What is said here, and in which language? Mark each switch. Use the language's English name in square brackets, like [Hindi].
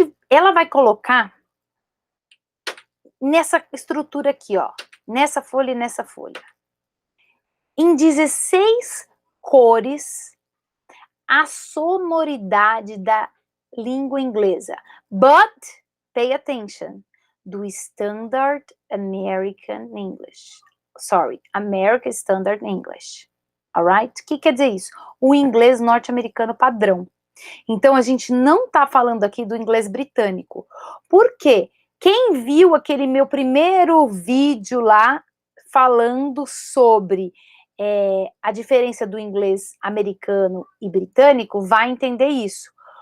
[Portuguese] Ela vai colocar nessa estrutura aqui, ó, nessa folha e nessa folha, em 16 cores, a sonoridade da língua inglesa. [English] But, pay attention, do Standard American English. Sorry, American Standard English. Alright? [Portuguese] O que quer dizer isso? O inglês norte-americano padrão. Então, a gente não está falando aqui do inglês britânico. Por quê? Quem viu aquele meu primeiro vídeo lá, falando sobre a diferença do inglês americano e britânico, vai entender isso.